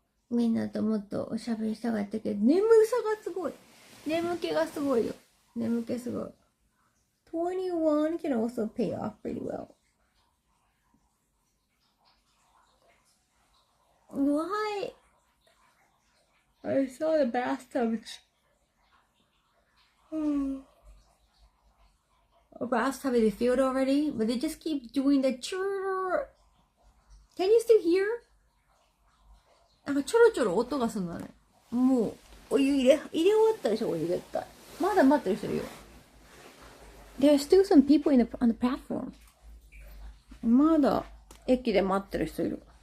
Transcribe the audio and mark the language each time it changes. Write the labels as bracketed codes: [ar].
[ja] みんなともっとおしゃべりしたかったけど、眠さがすごい。眠気がすごいよ。眠気すごい。 [en] 21 can also pay off pretty well. Why? I saw the bathtub. A bathtub is filled already, but they just keep doing the churr. Can you still hear? [ja] なんかちょろちょろ音がするんだね。もうお湯入れ終わったでしょ、お湯絶対。まだ待ってる人いるよ。 [en] There are still some people on the platform. [ja] まだ駅で待ってる人いる。